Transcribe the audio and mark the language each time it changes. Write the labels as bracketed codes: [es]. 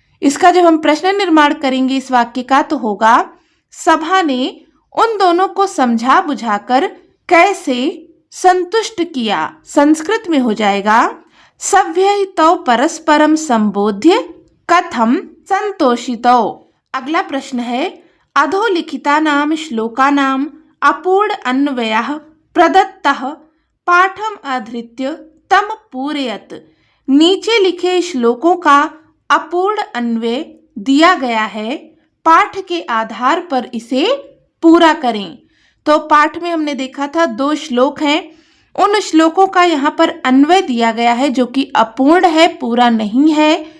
[hi] इसका जब हम प्रश्न निर्माण करेंगे इस वाक्य का तो होगा सभा ने उन दोनों को समझा बुझाकर कैसे संतुष्ट किया। संस्कृत में हो जाएगा [sa] सभ्य तौ परस्परम संबोध्य कथम संतोषितो। [hi] अगला प्रश्न है [sa] अधोलिखितानां श्लोकानाम् अपूर्ण अन्वयः प्रदत्तः पाठम आधृत्य तम पूरयत। [hi] नीचे लिखे श्लोकों का अपूर्ण अन्वय दिया गया है, पाठ के आधार पर इसे पूरा करें। तो पाठ में हमने देखा था 2 श्लोक हैं, उन श्लोकों का यहाँ पर अन्वय दिया गया है जो कि अपूर्ण है, पूरा नहीं है।